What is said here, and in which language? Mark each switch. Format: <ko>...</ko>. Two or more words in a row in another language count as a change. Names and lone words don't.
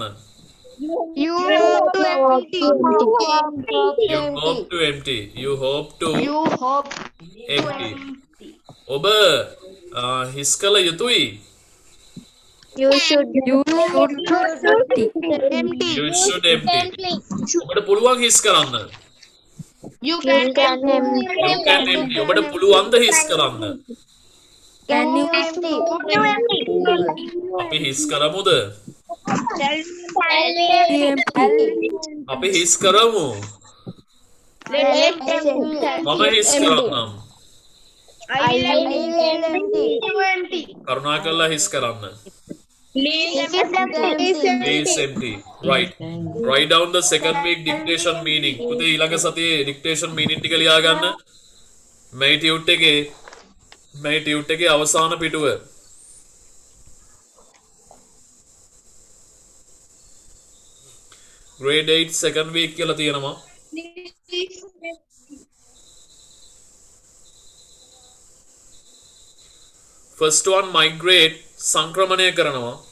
<en>You hope to empty. You hope to empty. You hope to You hope empty.</en> <si>ඔබ හිස් කළ යුතුයි.</si> <en>you should empty. empty. You should empty.</en> <si>ඔබට පුළුවන් හිස් කරන්න.</si> <en>You can You can empty.</en> <si>ඔබට පුළුවන්ද හිස් කරන්න?</si> <en>Can you empty.</en> <si>අපි හිස් කරමුද?</si> <en>empty?</en> <si>අපි හිස් කරමු. මම හිස් කරන්නම්.</si> <en>I will empty.</en> <si>කරුණාකරලා හිස් කරන්න.</si> <en>Please Please empty. Right. Write down the second week dictation meaning.</en> <si>පුතේ ඊළඟ සතියේ</si> <en>dictation meaning</en> <si>ටික ලියා ගන්න. මේ ටියුට් එකේ අවසාන පිටුව.</si> <en>grade 8 second week</en> <si>කියලා තියෙනවා.</si> <en>first one migrate</en> <si>සංක්‍රමණය කරනවා.</si>